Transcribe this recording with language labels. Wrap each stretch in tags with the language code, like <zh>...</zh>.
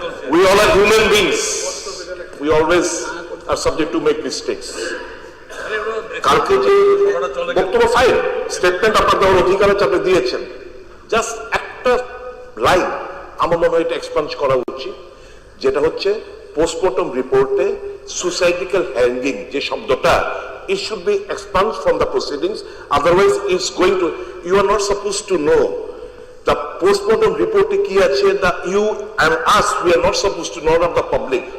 <en>We all are human beings. We always are subject to make mistakes.</en> <bn>কালকে যে বক্তব্য file statement আপনার দেওয়ার অধিকার আছে, আপনি দিয়েছেন। জাস্ট একটা লাইন আমার মনে হয় এটা এক্সপান্স করা উচিত, যেটা হচ্ছে পোস্টমর্টম রিপোর্টে সুসাইডিক্যাল হ্যাঙ্গিং যে শব্দটা,</bn> <en>it should be expunged from the proceedings, otherwise it's going to, you are not supposed to know the postmortem report</en> <bn>ki ache,</bn> <en>the you and us, we are not supposed to know of the public.</en>